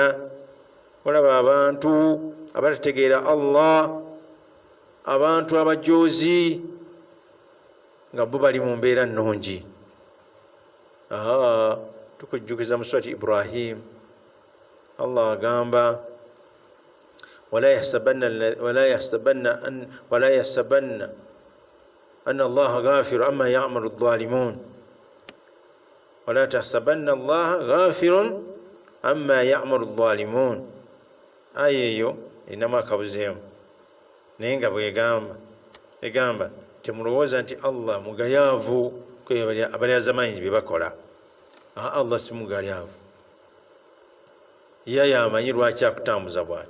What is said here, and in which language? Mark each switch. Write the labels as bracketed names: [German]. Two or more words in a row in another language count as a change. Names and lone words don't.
[Ganda] olaba abantu abatategeera Allah, abantu abajoozi, nga bo bali mu mbeera nnungi. tukujjukiza mu surati Ibrahim, Allah agamba [Arabic] ولا يحسبن أن الله غافر أما يعمل الظالمون ولا تحسبن الله غافر أما يعمل الظالمون [Ganda] ayeyo inamu akabuzeemu naye nga bwegamba egamba temulowooza nti Allah mugayaavu abalyazamanyi bye bakola. Allah si mugayaavu, ye yamanyi lwaki akutambuza bwati.